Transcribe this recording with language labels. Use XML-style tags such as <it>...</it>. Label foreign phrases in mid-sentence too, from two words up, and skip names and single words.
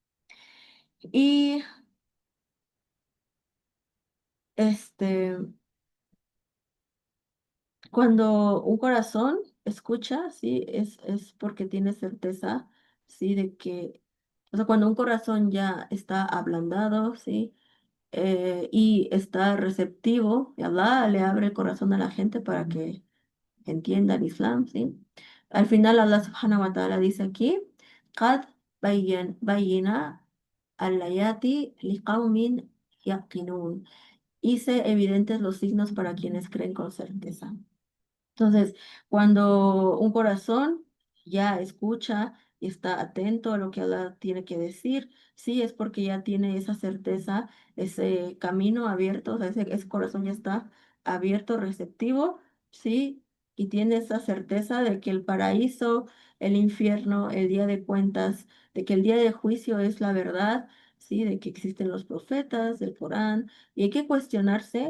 <es>Y este, cuando un corazón escucha, sí, es porque tiene certeza, sí, de que, o sea, cuando un corazón ya está ablandado, sí, y está receptivo, y Allah le abre el corazón a la gente para que entienda el Islam, ¿sí? Al final</es> <ar>الله سبحانه وتعالى</ar> <es>dice aquí,</es> <ar>قد بينا الآيات لقوم يقinun.</ar> <es>Hice evidentes los signos para quienes creen con certeza. Entonces, cuando un corazón ya escucha y está atento a lo que Allah tiene que decir, sí, es porque ya tiene esa certeza, ese camino abierto, o sea, ese corazón ya está abierto, receptivo, sí, y tiene esa certeza de que el paraíso, el infierno, el día de cuentas, de que el día de juicio es la verdad, sí, de que existen los profetas, el Corán, y hay que cuestionarse.</es>